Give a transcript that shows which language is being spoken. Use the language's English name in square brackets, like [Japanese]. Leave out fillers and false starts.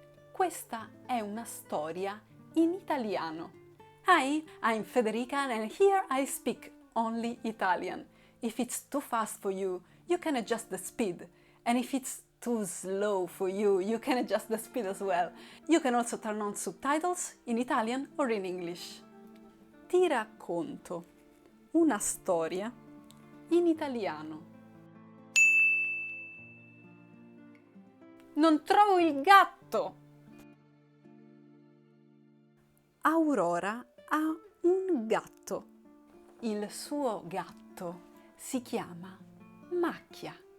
[Italian] Questa è una storia in italiano. [English] Hi, I'm Federica and here I speak only Italian. If it's too fast for you, you can adjust the speed. And if it's too slow for you, you can adjust the speed as well. You can also turn on subtitles in Italian or in English. [Italian] Ti racconto una storia in italiano. Non trovo il gatto! Aurora ha un gatto. Il suo gatto si chiama Macchia.